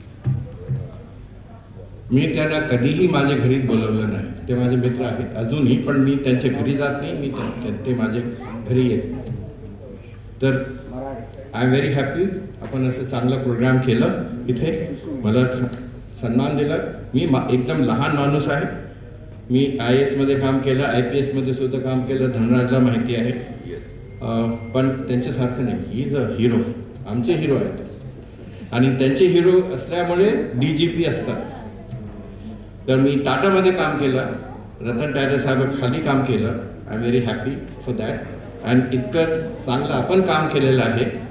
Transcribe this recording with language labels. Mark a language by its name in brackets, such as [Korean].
[Marathi] मी त्यांना कधीही माझ्या घरी बोलवलं नाही. ते माझे मित्र आहेत अजूनही, पण मी त्यांच्या घरी जात नाही. मी ते माझ्या घरी येत. तर [English] I am very happy. [Marathi] आपण असं चांगला प्रोग्राम केलं इथे, मला सन्मान दिला. मी एकदम लहान माणूस आहे. मी IAS मध्ये काम केलं, IPS मध्ये सुद्धा काम केलं. धनराजला माहिती आहे, पण त्यांच्यासारखं नाही. [English] He is a hero. [Marathi] आमचे हिरो आहेत आणि त्यांचे हिरो असल्यामुळे DGP असतात. तर मी टाटामध्ये काम केलं, रतन टाटा साहेब खाली काम केलं. [English] I am very happy for that. And [Marathi] इतकं चांगलं आपण काम केलेलं आहे.